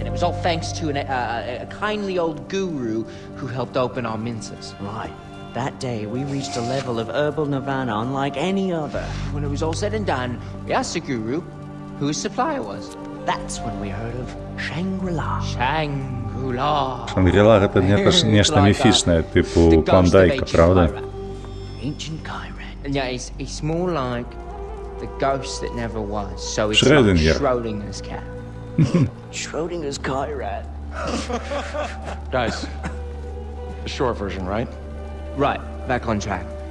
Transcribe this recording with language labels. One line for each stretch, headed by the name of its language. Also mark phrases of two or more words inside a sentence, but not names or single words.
English: And it was all thanks to a kindly old guru who helped open our minces. Right. That day, we reached a level of herbal nirvana unlike any other. When it was all said and done, we asked the guru who his supplier was. That's when we heard of Shangri-La. Shangri-La.
Belarusian: Шангрила гэта нешта міфічнае, типу Клондайка, правда?
English: Ancient Kyrat. And yeah, it's more like the ghost that never was. So it's Schrödinger. like Schrodinger's cat. Schrodinger's Kyrat. Guys, the short version, right? Right, back on track.